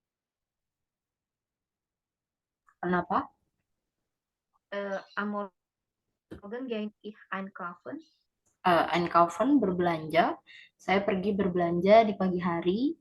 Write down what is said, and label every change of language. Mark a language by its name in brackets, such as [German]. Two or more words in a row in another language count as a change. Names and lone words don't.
[Indonesian] Kenapa? [German] Am Morgen gehe ich einkaufen. [Indonesian] Einkaufen berbelanja. Saya pergi berbelanja di pagi hari.